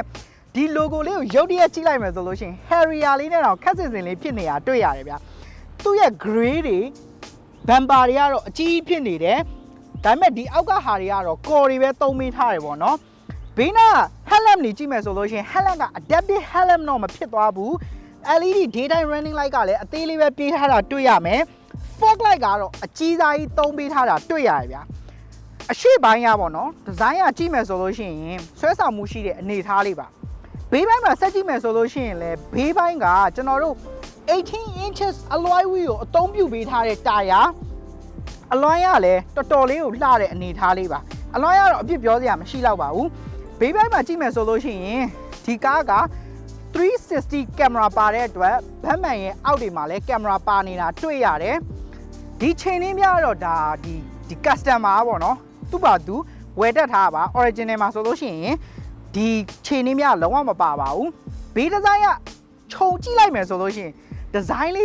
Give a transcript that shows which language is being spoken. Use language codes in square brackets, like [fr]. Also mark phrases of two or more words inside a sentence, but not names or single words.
[my] ဒီ logo လေးကိုရုပ်တရက်ကြည့်လိုက်မယ်ဆိုလို့ရှိရင် Harrier လေးနဲ့တော့ခက်စင်စင်လေးဖြစ်နေတာတွေ့ရတယ်ဗျသူ့ရဲ့ gray တွေ bumper တွေကတော့အကြီးဖြစ်နေတယ်ဒါပေမဲ့ဒီအောက်ကဟာတွေကတော့ core တွေပဲသုံးပေးထားတယ်ပေါ့နော်ဘေးနား headlamp နေကြည့်မယ်ဆိုလို့ရှိရင် headlamp က [en] adaptive headlamp [my] တော့မဖြစ်သွားဘူး [en] LED daytime running light [my] ကလည်းအသေးလေးပဲ ပြေးထားတာတွေ့ရမယ် [en] fog light [my] ကတော့အကြီးစားကြီးသုံးပေးထားတာတွေ့ရတယ်ဗျာအရှိပိုင်းရပါတော့ဒီဇိုင်းကကြည့်မယ်ဆိုလို့ရှိရင်ဆွဲဆောင်မှုရှိတဲ့အနေထားလေးပါဘေးပိုင်းမှာဆက်ကြည့်မယ်ဆိုလို့ရှိရင်လည်းဘေးပိုင်းကကျွန်တော်တို့ [en] 18 inches alloy wheel [my] ကိုအသုံးပြုပေးထားတဲ့တာယာအလွမ်းရလည်းတော်တော်လေးကိုလှတဲ့အနေထားလေးပါအလွမ်းရတော့အပြစ်ပြောစရာမရှိတော့ပါဘူးဘေးပိုင်းမှာကြည့်မယ်ဆိုလို့ရှိရင်ဒီကားက 360 camera ပါတဲ့အတွက်ဗတ်မှန်ရဲ့အောက်တွေမှာလည်း camera ပါနေတာတွေ့ရတယ်ဒီချိန်လေးများတော့ဒါဒီ customer ပေါ့နော်သူ့ဘာသူဝယ်တက်ထားပါ original မှာဆိုလို့ရှိရင်ဒီချိန်လေးများလုံးဝမပါပါဘူးဘေးဒီဇိုင်းကခြုံကြည့်လိုက်မယ်ဆိုလို့ရှိရင်ဒီဇိုင်း